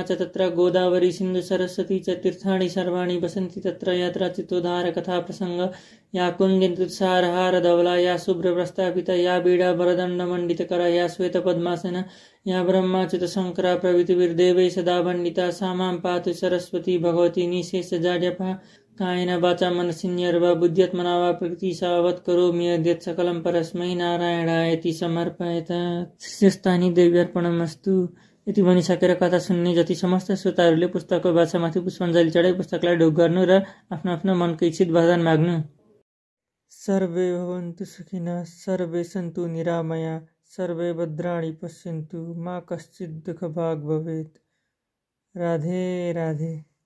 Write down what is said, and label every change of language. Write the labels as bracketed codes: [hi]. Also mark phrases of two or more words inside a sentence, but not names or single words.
[sa] च तत्र गोदावरी सिन्धु सरस्वती च तीर्थाणि सर्वाणि वसन्ति तत्र यत्र चित्तोद्धार कथा प्रसंग या कुञ्जन्तुसारहार धवला या शुभ्रप्रस्थापिता या बीडा वरदण्डमण्डितकरा या श्वेतपद्मासना या ब्रह्माच्युत शङ्करा प्रभृतिर्देवैः सदा वन्दिता सा मां पातु सरस्वती भगवती निःशेषजाड्यपा कायेन वाचा मनसिन्यर्वा बुद्ध्यात्मना वा प्रकृतिसावत् करोमि यद्यत् सकलं परस्मै नारायणायति समर्पयत। शिष्यस्थानी देव्यार्पणमस्तु। [ne] यति भनिसकेर कथा सुन्ने जति समस्त श्रोताहरूले पुस्तकको भाषामाथि पुष्पाञ्जली चढाई पुस्तकलाई ढोक गर्नु र आफ्नो आफ्नो मनको इच्छित वरदान माग्नु। [sa] सर्वे भवन्तु सुखिनः सर्वे सन्तु निरामया सर्वे भद्राणि पश्यन्तु मा कश्चित् दुःखभाग् भवेत्। राधे राधे।